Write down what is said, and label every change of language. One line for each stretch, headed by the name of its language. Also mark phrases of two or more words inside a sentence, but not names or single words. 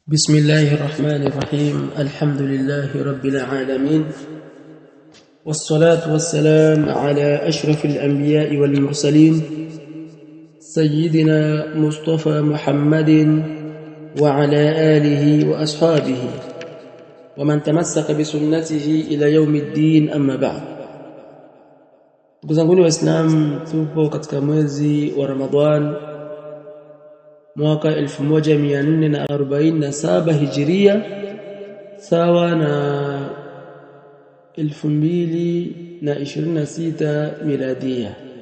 Arabic: بسم الله الرحمن الرحيم الحمد لله رب العالمين والصلاة والسلام على أشرف الأنبياء والمرسلين سيدنا مصطفى محمد وعلى آله وأصحابه ومن تمسك بسنته إلى يوم الدين أما بعد.
Swahili: Kuzanguni Waislamu, tupo katika mwezi wa Ramadhan mwaka 1447 Hijria sawa na 2026 Miladia.